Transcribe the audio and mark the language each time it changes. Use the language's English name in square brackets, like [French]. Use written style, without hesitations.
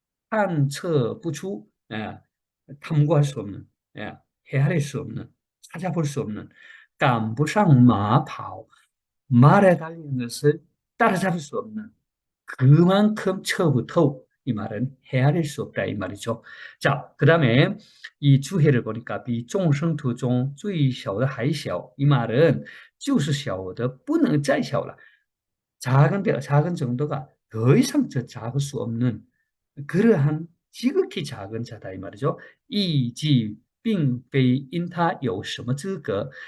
[Chinese] 探测不出, [Korean] 탐구할 수 없는, 헤아릴 수 없는, 찾아볼 수 없는, [Chinese] 赶不上马跑, [Korean] 말에 달리는 것을 따라잡을 수 없는 그만큼 처부터 이 말은 헤아릴 수 없다 이 말이죠. 자, 그 다음에 이 주해를 보니까 [Chinese] 比众生途中最小的还小, 이 말은 就是小的不能再小了. [Korean] 작은 정도가 더 이상 더 작을 수 없는 그러한 지극히 작은 자다 이 말이죠. [Chinese] 亦即并非因他有什么资格.